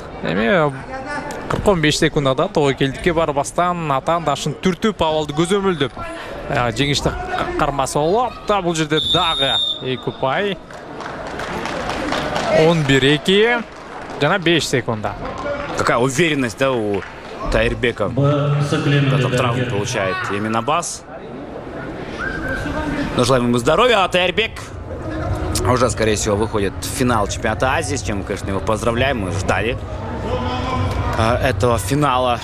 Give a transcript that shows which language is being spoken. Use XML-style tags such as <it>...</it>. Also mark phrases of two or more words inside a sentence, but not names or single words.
<ky>Эми 45 секундада тобокелдикке барбастан атаандашын түртүп абалды көзөмөлдөп жеңиштик кармасы болот. Бул жерде дагы 2 упай. 11-2 жана 5 секунда.</ky> <ru>Какая уверенность, да, у Тайырбека. Потом травму получает именно Бас. Но желаем ему здоровья. А Тайырбек уже, скорее всего, выходит в финал чемпионата Азии, с чем мы, конечно, его поздравляем. Мы ждали этого финала.</ru>